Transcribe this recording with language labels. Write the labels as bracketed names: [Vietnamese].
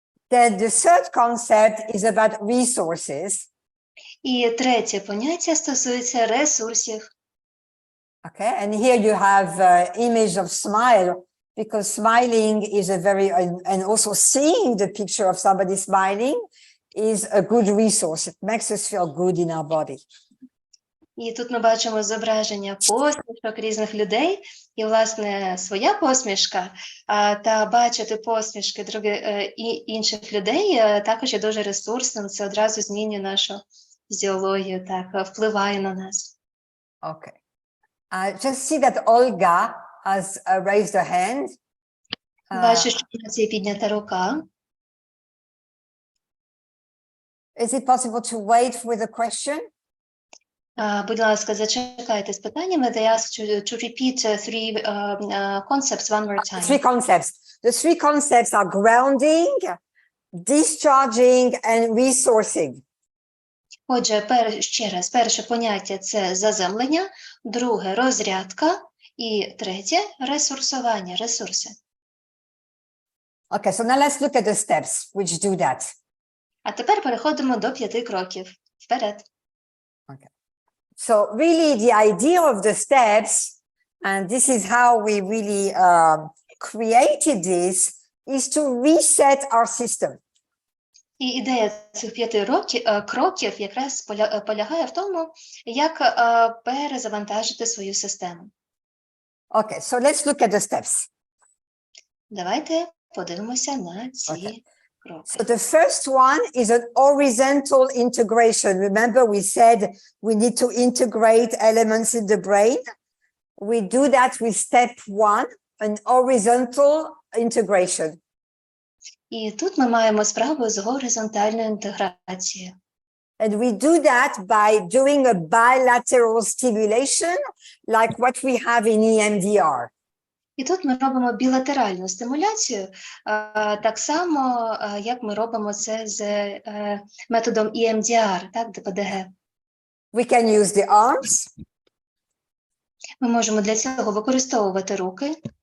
[English] Then the third concept is about resources. [Ukrainian] І третє поняття стосується ресурсів. [English] Okay, and here you have image of smile, because smiling is a very, and also seeing the picture of somebody smiling is a good resource. It makes us feel good in our body. [Ukrainian] І тут ми бачимо зображення посмішок різних людей, і, власне, своя посмішка, та бачити посмішки інших людей також є дуже ресурсним, це одразу змінює нашу фізіологію, так, впливає на нас. [English] Okay. Just see that Olga has raised her hand. [Ukrainian] Бачу, що у нас є піднята рука. [English] Is it possible to wait with a question? [Ukrainian] Будь ласка, зачекайте з питаннями. [English] They ask to repeat three concepts one more time. Three concepts. The three concepts are grounding, discharging, and resourcing. [Ukrainian] Отже, ще раз, перше поняття – це заземлення, друге – розрядка, і третє – ресурсування, ресурси. [English] Okay, so now let's look at the steps which do that. [Ukrainian] А тепер переходимо до 5 кроків. Вперед. [English] So really the idea of the steps, and this is how we really created this, is to reset our system. [Ukrainian] І ідея цих 5 кроків якраз полягає в тому, як перезавантажити свою систему. [English] Okay, so let's look at the steps. [Ukrainian] Давайте подивимося на ці кроки. [English] So the first one is an horizontal integration. Remember, we said we need to integrate elements in the brain. We do that with step 1, an horizontal integration. [Ukrainian] І тут ми маємо справу з горизонтальною інтеграцією. [English] And we do that by doing a bilateral stimulation, like what we have in EMDR. [Ukrainian] І тут ми робимо білатеральну стимуляцію, так само, як ми робимо це з методом EMDR, так, ДПДГ. [English] We can use the arms. [Ukrainian] Ми можемо для цього використовувати руки.